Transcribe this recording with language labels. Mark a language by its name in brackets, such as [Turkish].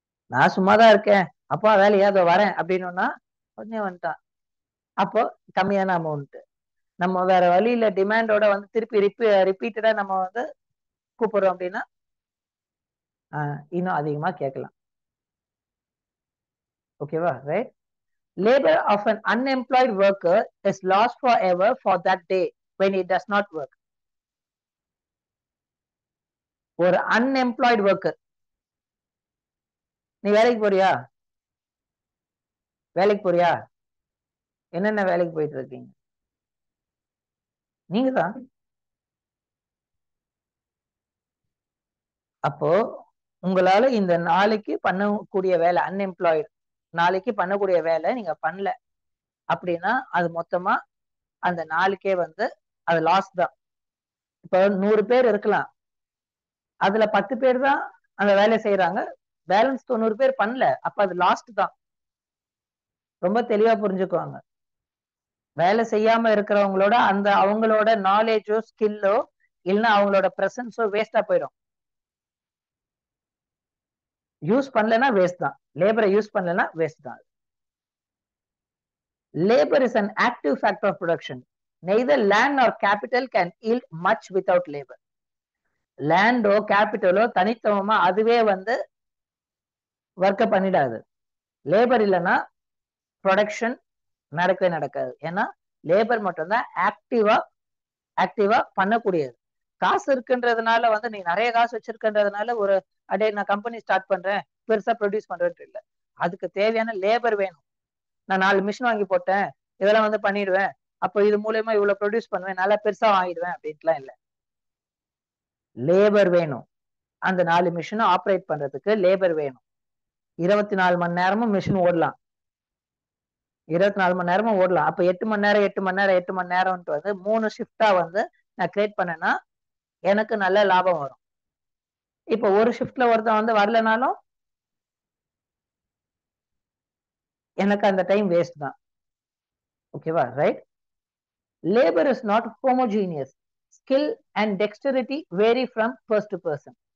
[Tamil] நான் சும்மாதான் இருக்கேன், அப்பா வேலையா அதோ வரேன் அப்படின்னா உடனே வந்துட்டான். அப்போ கம்மியான அமௌண்ட். நம்ம வேற வழியில டிமாண்டோட வந்து திருப்பி ரிப்பீட்டடா நம்ம வந்து கூப்பிடுறோம் அப்படின்னா இன்னும் அதிகமா கேட்கலாம். ஓகேவா? Right. [English] Labor of an unemployed worker is lost forever for that day when he does not work. [Tamil] ஒரு [English] unemployed worker, [Tamil] நீ வேலைக்கு போறியா? வேலைக்கு போறியா? என்னென்ன வேலைக்கு போயிட்டு இருக்கீங்க? நீங்க தான். அப்போ உங்களால இந்த நாளைக்கு பண்ணக்கூடிய வேலை, அன்எம்ப்ளாய்டு நாளைக்கு பண்ணக்கூடிய வேலை நீங்க பண்ணல அப்படின்னா அது மொத்தமா அந்த நாளுக்கே வந்து அது லாஸ் தான். இப்போ 100 பேர் இருக்கலாம், அதுல 10 பேர் தான் அந்த வேலை செய்யறாங்க, பேலன்ஸ் 90 பேர் பண்ணல, அப்ப அது லாஸ்ட் தான். ரொம்ப தெளிவா புரிஞ்சுக்குவாங்க. வேலை செய்யாம இருக்கிறவங்களோட அந்த அவங்களோட நாலேஜோ ஸ்கில்லோ இல்லைன்னா அவங்களோட பிரசன்ஸோ வேஸ்டா போயிடும். யூஸ் பண்ணலன்னா வேஸ்ட் தான். லேபரை யூஸ் பண்ணலன்னா வேஸ்ட் தான். [English] Labor is an active factor of production. Neither land nor capital can yield much without labor. [Tamil] Lando கேபிட்டலோ தனித்துவமா அதுவே வந்து ஒர்க்க பண்ணிடாது. லேபர் இல்லைன்னா ப்ரொடக்ஷன் நடக்கவே நடக்காது. ஏன்னா லேபர் மட்டும்தான் ஆக்டிவா பண்ணக்கூடியது. காசு இருக்குன்றதுனால வந்து நீ நிறைய காசு வச்சிருக்கன்றதுனால ஒரு அடே நான் கம்பெனி ஸ்டார்ட் பண்றேன் பெருசா ப்ரொடியூஸ் பண்றேன்னு இல்லை. அதுக்கு தேவையான லேபர் வேணும். நான் 4 மிஷின் வாங்கி போட்டேன், இதெல்லாம் வந்து பண்ணிடுவேன், அப்போ இது மூலயமா இவ்வளவு ப்ரொடியூஸ் பண்ணுவேன், நல்லா பெருசா வாங்கிடுவேன் அப்படின்ட்டுலாம் இல்லை. லேபர் வேணும். அந்த 4 மிஷினும் ஆப்ரேட் பண்றதுக்கு லேபர் வேணும். 24 மணி நேரமும் மிஷின் ஓடலாம், 24 மணி நேரமும் ஓடலாம். அப்ப 8 மணி நேரம் 8 மணி நேரம் 8 மணி நேரம்ட்டு வந்து 3 ஷிஃப்டா வந்து நான் கிரியேட் பண்ணேன்னா எனக்கு நல்ல லாபம் வரும். இப்போ ஒரு ஷிஃப்ட்ல ஒருத்தன் வந்து வரலனாலும் எனக்கு அந்த டைம் வேஸ்ட் தான். ஓகேவா? Right. [English] Labor is not homogeneous. Skill and dexterity vary from person to person.